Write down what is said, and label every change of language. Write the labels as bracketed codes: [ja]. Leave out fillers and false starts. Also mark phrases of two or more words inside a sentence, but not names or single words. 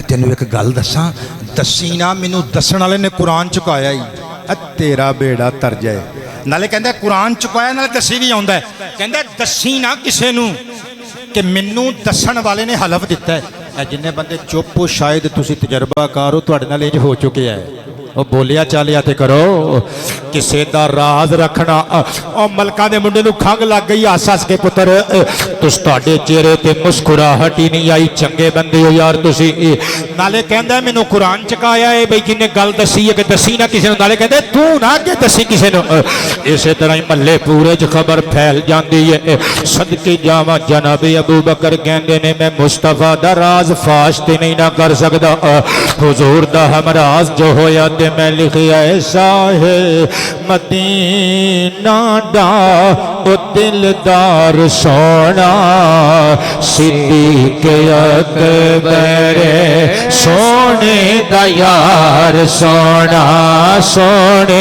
[pa] تینوں ایک گل دساں، دسی نہ مینوں دسن والے نے قرآن چکایا ہی، تیرا بیڑا تر جائے۔ نالے کہندا قرآن چکایا نالے دسی بھی آوندا ہے، کہندا دسی نہ کسے نوں کہ مینوں دسن والے نے حلف دیتا ہے۔ جن بندے چپ ہو شاید تسی تجربہ کار ہو، تہاڈے نال انج ہو چکے ہے، وہ بولیا چالیا تے کرو، کسے دا راز رکھنا۔ اور ملکاں دے منڈے نوں کھنگ لگ گئی، ہس ہس کے پتر تس تہاڈے چہرے تے مسکراہٹ ہی نہیں آئی، چنگے بندے ہو یار تسی۔ نالے کہندا مینوں قرآن چکایا ہے بھئی کنے گل دسی ہے کہ دسی نہ کسے نوں، نالے کہندے تو نہ کہ دسی کسے نوں۔ اسی طرح ہی محلے پورے چ خبر پھیل جاندی ہے۔ صدقے جاواں جناب ابو بکر کہندے نے میں مصطفیٰ دا راز فاش تے نہیں نہ کر سکدا، حضور دا ہم راز جو ہویا تے میں لکھیا ایسا ہے مدینہ دا او دلدار سونا، صدیق اکبر سونے دا یار سونا، سونے